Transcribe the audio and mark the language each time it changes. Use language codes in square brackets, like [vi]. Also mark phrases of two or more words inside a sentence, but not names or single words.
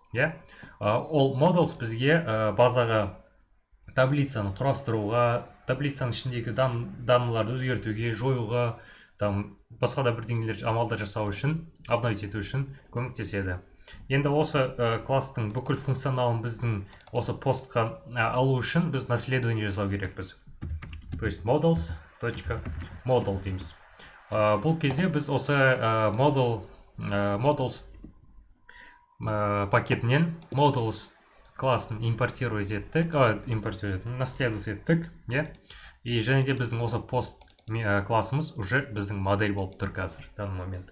[kk] Ол models бізге базаға таблицаны құрастыруға, таблицаның ішіндегі даныларды өзгертуге, жоюға, басқа да бірдеңелер амалдар жасау үшін, обновить ету үшін көмектеседі. Енді осы класстың бүкіл функционалын біздің осы постқа алу үшін біз наследование жасау керекпіз. [ru] То есть [kk] models.model дейміз. Бұл кезде біз осы models пакетінен models классын наследовать еттік. И және де біздің осы пост классымыз уже біздің модель болып тұр қазір, [ru] данный момент.